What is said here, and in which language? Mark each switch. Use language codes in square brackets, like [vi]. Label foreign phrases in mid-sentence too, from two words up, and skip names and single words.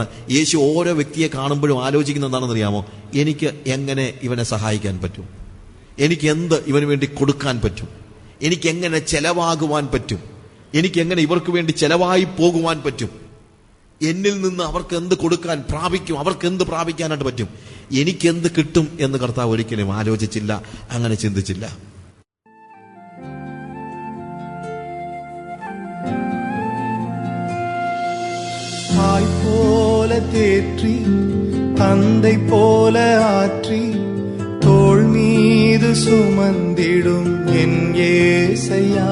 [ml] യേശു ഓരോ വ്യക്തിയെ കാണുമ്പോഴും ആലോചിക്കുന്നത് എന്താണെന്ന് അറിയാമോ? എനിക്ക് എങ്ങനെ ഇവനെ സഹായിക്കാൻ പറ്റും, എനിക്ക് എന്ത് ഇവന് വേണ്ടി കൊടുക്കാൻ പറ്റും, എനിക്ക് എങ്ങനെ ചെലവാകുവാൻ പറ്റും, എനിക്ക് എങ്ങനെ ഇവർക്ക് വേണ്ടി ചെലവായി പോകുവാൻ പറ്റും, എന്നിൽ നിന്ന് അവർക്ക് എന്ത് കൊടുക്കാൻ പ്രാപിക്കും, അവർക്ക് എന്ത് പ്രാപിക്കാനായിട്ട് പറ്റും, എനിക്കെന്ത് കിട്ടും എന്ന് കർത്താവ് ഒരിക്കലും ആലോചിച്ചില്ല, അങ്ങനെ ചിന്തിച്ചില്ല. [ta] தாய் போல தேற்றி தந்தை போல ஆற்றி தோள் மீது சுமந்திடும் என் ஏசையா.